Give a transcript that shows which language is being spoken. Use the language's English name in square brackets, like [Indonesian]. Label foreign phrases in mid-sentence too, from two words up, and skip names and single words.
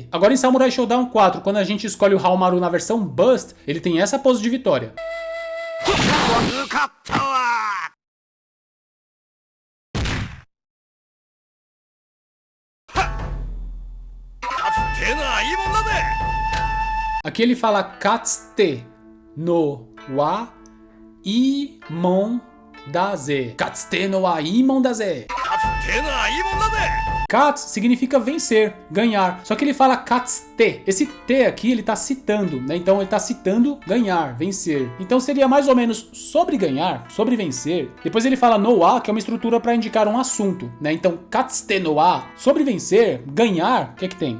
[Portuguese] Agora em Samurai Shodown 4, quando a gente escolhe o Haomaru na versão Bust, ele tem essa pose de vitória. Aqui ele fala [Japanese] Katsute no wa imon daze. Katsute no wa imon daze. [Portuguese] Kats significa vencer, ganhar. Só que ele fala Katsute. Esse T aqui ele tá citando, né? Então ele tá citando ganhar, vencer. Então seria mais ou menos sobre ganhar, sobre vencer. Depois ele fala [Japanese] no wa, [Portuguese] que é uma estrutura para indicar um assunto, né? Então [Japanese] Katsute no wa, [Portuguese] sobre vencer, ganhar, o que é que tem?